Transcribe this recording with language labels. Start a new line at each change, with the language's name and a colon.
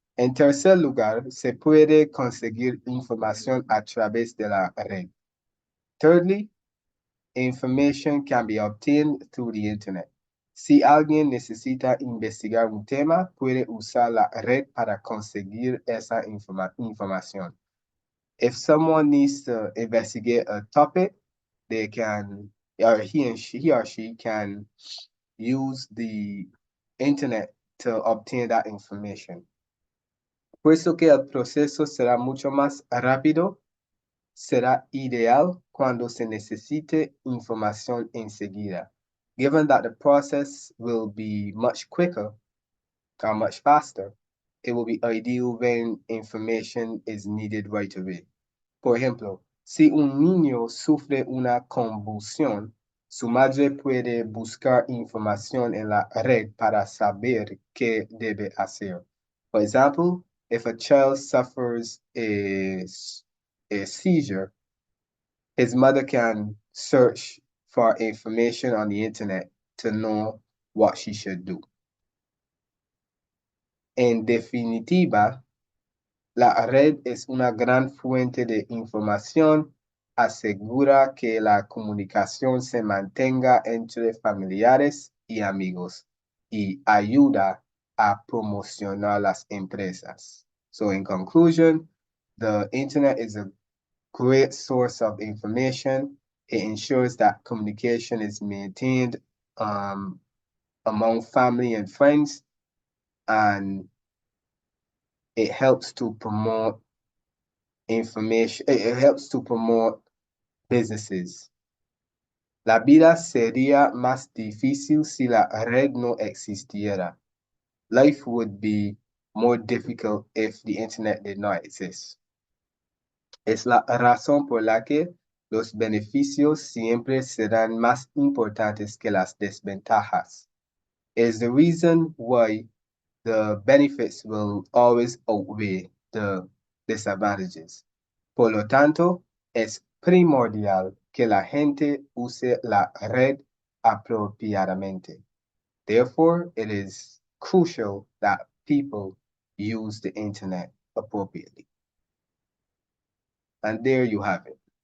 Spanish: En tercer lugar, se puede conseguir información a través de la red.
English: Thirdly, information can be obtained through the internet.
Spanish: Si alguien necesita investigar un tema, puede usar la red para conseguir esa información.
English: If someone needs to investigate a topic, they can, or he or she can use the internet to obtain that information.
Spanish: Puesto que el proceso será mucho más rápido, será ideal cuando se necesite información enseguida.
English: Given that the process will be much quicker or much faster, it will be ideal when information is needed right away.
Spanish: Por ejemplo, Si un niño sufre una convulsión, su madre puede buscar información en la red para saber qué debe hacer.
English: For example, if a child suffers a seizure, his mother can search for information on the internet to know what she should do.
Spanish: En definitiva, la red es una gran fuente de información, asegura que la comunicación se mantenga entre familiares y amigos y ayuda a promocionar las empresas.
English: So in conclusion, the internet is a great source of information. It ensures that communication is maintained among family and friends, and it helps to promote information, it helps to promote businesses.
Spanish: La vida sería más difícil si la red no existiera.
English: Life would be more difficult if the internet did not exist.
Spanish: Es la razón por la que los beneficios siempre serán más importantes que las desventajas.
English: It's the reason why the benefits will always outweigh the disadvantages.
Spanish: Por lo tanto, es primordial que la gente use la red apropiadamente.
English: Therefore, it is crucial that people use the internet appropriately. And there you have it.